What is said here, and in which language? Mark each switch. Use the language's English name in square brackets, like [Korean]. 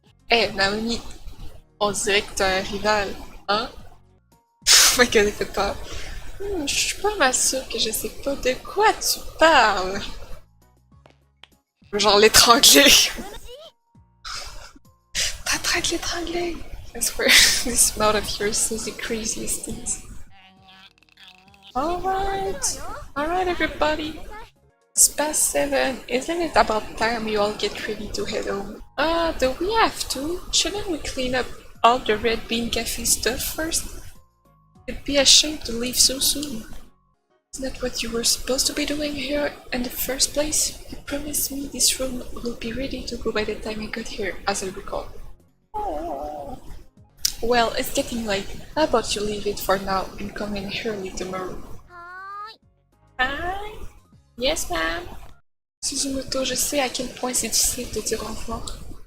[French] Eh, Naomi, on dirait que t'as un rival, hein? [English] Oh my god, [French] fait peur. Je suis pas mal sûre que je sais pas de quoi tu parles. Genre l'étrangler. T'es en train de l'étrangler. [English] I swear, this mouth of yours says the craziest things. Alright everybody. It's past 7. Isn't it about time you all get ready to head home? Do we have to? Shouldn't we clean up all the Red Bean Cafe stuff first? It'd be a shame to leave so soon. Isn't that what you were supposed to be doing here in the first place? You promised me this room will be ready to go by the time I got here, as I recall. Oh. Well, it's getting late. How about you leave it for now and come in early tomorrow? Hi. Yes, ma'am. [French] Suzumoto, je sais à quel point c'est difficile de dire au revoir.